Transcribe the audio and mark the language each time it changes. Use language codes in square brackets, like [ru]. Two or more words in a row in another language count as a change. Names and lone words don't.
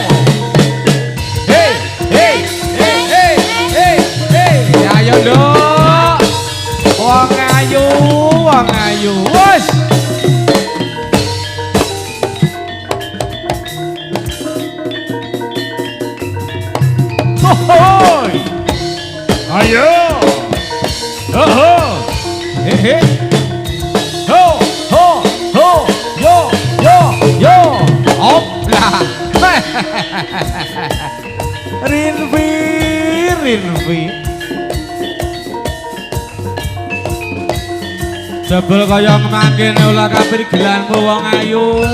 [jv] Hey. Ayo Nduk. Wong ayu. Wes. Hoy! Ayo! Ho! He! Ho! Yo! Opla! Rinvi. Jebul kaya mangkene ulah kabeh gelanmu wong ayu.